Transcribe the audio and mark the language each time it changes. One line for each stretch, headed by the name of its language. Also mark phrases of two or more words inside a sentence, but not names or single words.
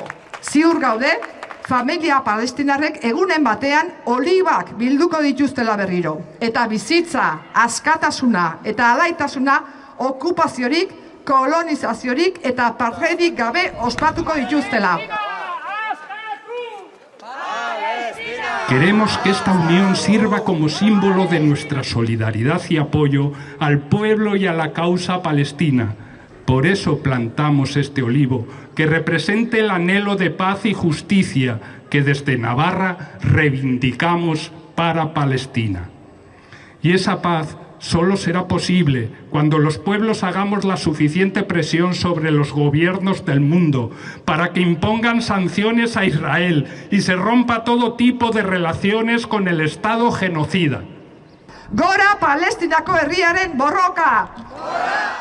Basque: Ziur gaude, familia palestinarrek egunen batean olibak bilduko dituztela berriro. Eta bizitza, askatasuna eta alaitasuna okupaziorik, kolonizaziorik eta apartheidik gabe ospatuko dituztela.
Spanish: Queremos que esta unión sirva como símbolo de nuestra solidaridad y apoyo al pueblo y a la causa palestina. Por eso plantamos este olivo, que represente el anhelo de paz y justicia que desde Navarra reivindicamos para Palestina. Y esa paz solo será posible cuando los pueblos hagamos la suficiente presión sobre los gobiernos del mundo para que impongan sanciones a Israel y se rompa todo tipo de relaciones con el Estado genocida.
Basque: Gora Palestinako herriaren borroka!